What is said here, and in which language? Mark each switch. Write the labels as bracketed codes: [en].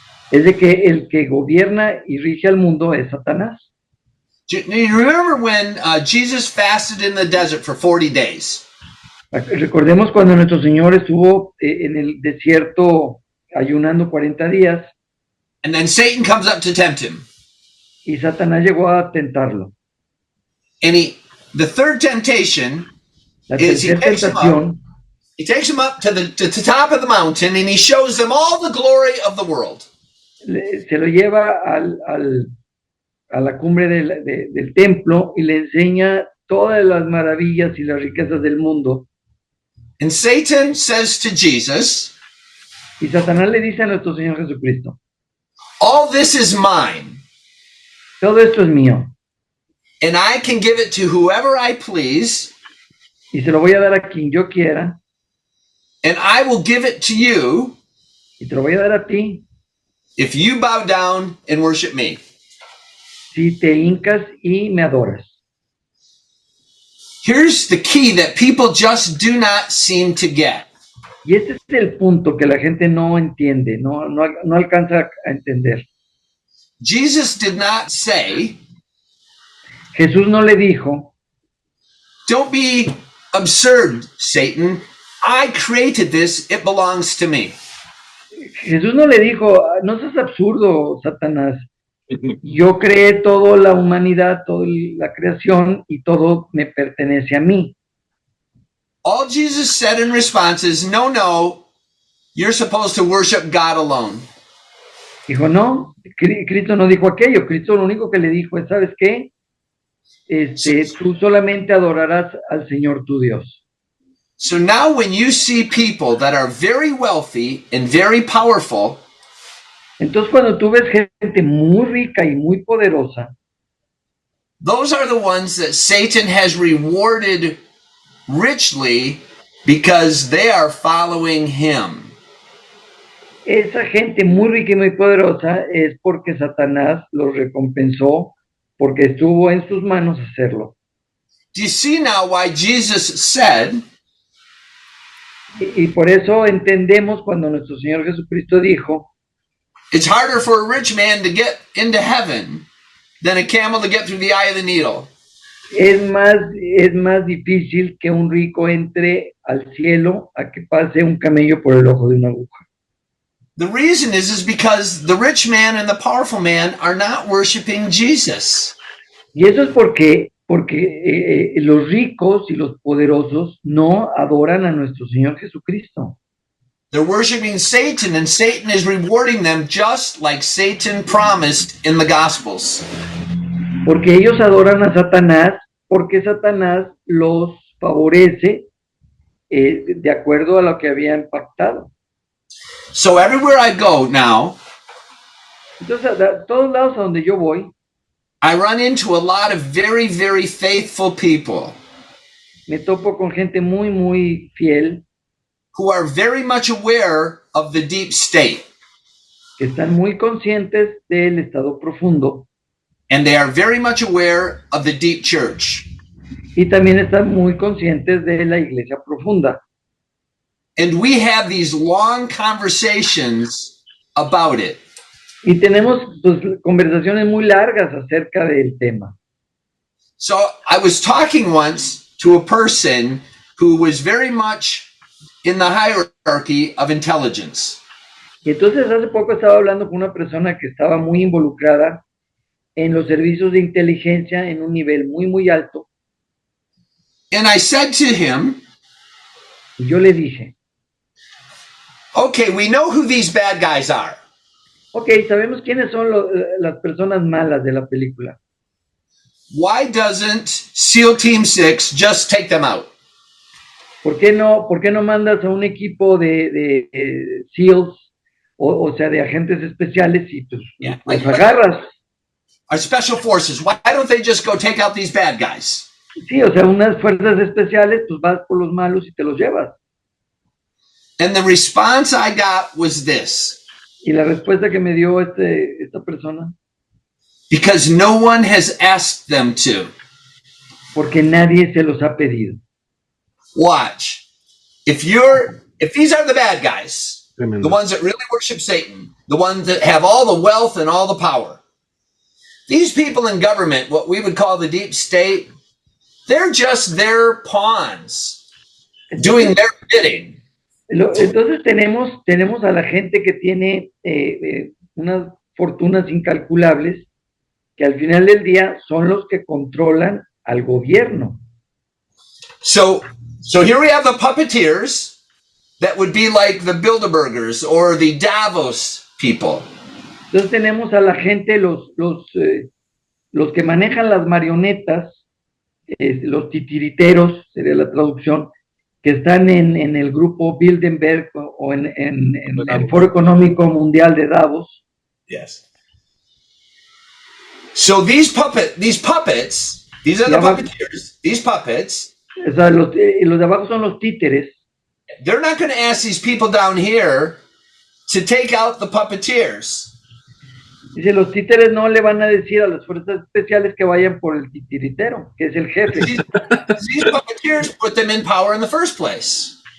[es] es de que el que gobierna y rige al mundo es Satanás. [en] Do you remember when Jesus fasted in the desert for 40 days? [es] Recordemos cuando nuestro Señor estuvo en el desierto ayunando 40 días [en] And then Satan comes up to tempt him. [es] y Satanás llegó a tentarlo. [en] And the third temptation [es] La [en] is he [es] tercera [en] takes him up to the top of the mountain and he shows them all the glory of the world. [es] se lo lleva a la cumbre del templo y le enseña todas las maravillas y las riquezas del mundo. [en] And Satan says to Jesus, [es] Y Satanás le dice a nuestro Señor Jesucristo, [en] all this is mine, [es] todo esto es mío [en] and I can give it to whoever I please, [es] y se lo voy a dar a quien yo quiera [en] and I will give it to you [es] y te lo voy a dar a ti [en] if you bow down and worship me. [es] si te hincas y me adoras. [en] Here's the key that people just do not seem to get. [es] Y este es el punto que la gente no entiende, no alcanza a entender. [en] Jesus did not say, [es] Jesús no le dijo, [en] Don't be absurd, Satan. I created this. It belongs to me. [es] Jesús no le dijo, no seas absurdo, Satanás. Yo creé toda la humanidad, toda la creación y todo me pertenece a mí. [en] All Jesus said in response is, no, you're supposed to worship God alone. [es] Dijo, no, Cristo no dijo aquello. Cristo lo único que le dijo es, ¿sabes qué? Tú solamente adorarás al Señor tu Dios. [en] So now when you see people that are very wealthy and very powerful, [es] Entonces cuando tú ves gente muy rica y muy poderosa, [en] those are the ones that Satan has rewarded richly because they are following him. [es] esa gente muy rica y muy poderosa es porque Satanás los recompensó porque estuvo en sus manos hacerlo. [en] Do you see now why Jesus said, [es] Y por eso entendemos cuando nuestro Señor Jesucristo dijo, [en] it's harder for a rich man to get into heaven than a camel to get through the eye of the needle? [es] es más difícil que un rico entre al cielo a que pase un camello por el ojo de una aguja. [en] The reason is because the rich man and the powerful man are not worshiping Jesus. [es] Y eso es porque los ricos y los poderosos no adoran a nuestro Señor Jesucristo. [en] They're worshiping Satan, and Satan is rewarding them just like Satan promised in the Gospels. [es] Porque ellos adoran a Satanás, porque Satanás los favorece de acuerdo a lo que habían pactado. [en] So everywhere I go now, [es] Entonces, a todos lados a donde yo voy, [en] I run into a lot of very, very faithful people [es] me topo con gente muy, muy fiel, [en] who are very much aware of the deep state, [es] que están muy conscientes del estado profundo [en] and they are very much aware of the deep church. [es] y también están muy conscientes de la iglesia profunda. [en] And we have these long conversations about it. [es] Y tenemos pues, conversaciones muy largas acerca del tema. [en] So I was talking once to a person who was very much in the hierarchy of intelligence. [es] Y entonces hace poco estaba hablando con una persona que estaba muy involucrada en los servicios de inteligencia en un nivel muy, muy alto. [en] And I said to him, [es] Y yo le dije, [en] okay, we know who these bad guys are. [es] ok, sabemos quiénes son las personas malas de la película. [en] Why doesn't SEAL Team 6 just take them out? [es] ¿Por qué no mandas a un equipo de SEALs, o sea, de agentes especiales y pues, [en] Yeah, [es] los [en] like- [es] agarras? [en] Our special forces, why don't they just go take out these bad guys? [es] Sí, o sea, unas fuerzas especiales, pues vas por los malos y te los llevas. [en] And the response I got was this: [es] Y la respuesta que me dio esta persona, [en] because no one has asked them to. [es] porque nadie se los ha pedido. [en] Watch. If these are the bad guys, the ones that really worship Satan, the ones that have all the wealth and all the power, these people in government, what we would call the deep state, they're just their pawns doing their bidding. [es] Entonces tenemos a la gente que tiene unas fortunas incalculables que al final del día son los que controlan al gobierno. [en] So here we have the puppeteers that would be like the Bilderbergers or the Davos people. [es] Entonces tenemos a la gente, los que manejan las marionetas, los titiriteros, sería la traducción, que están en el grupo Bilderberg o en el Foro Económico Mundial de Davos. [en] Yes. So these puppets, these are the puppeteers, these puppets, [es] O sea, los de abajo son los títeres. [en] they're not going to ask these people down here to take out the puppeteers. [es] Dice, los títeres no le van a decir a las fuerzas especiales que vayan por el titiritero, que es el jefe. [en] These puppeteers put them in power in the first place.